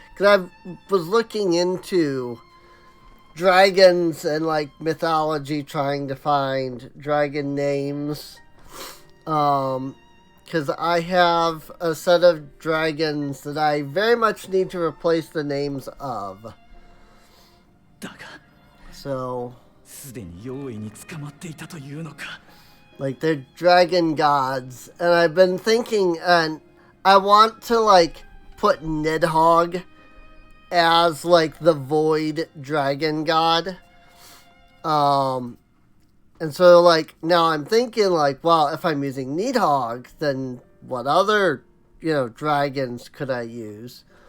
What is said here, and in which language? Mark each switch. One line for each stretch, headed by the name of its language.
English: Because I was looking into dragons and like mythology, trying to find dragon names. Because I have a set of dragons that I very much need to replace the names of.
Japanese: だが、
English: So,
Japanese: すでに妖異に捕まっていたというのか。
English: like they're dragon gods, and I've been thinking, and I want to like put Nidhogg as like the void dragon god, And so, like, now I'm thinking, like, well, if I'm using Needhog, then what other, dragons could I use?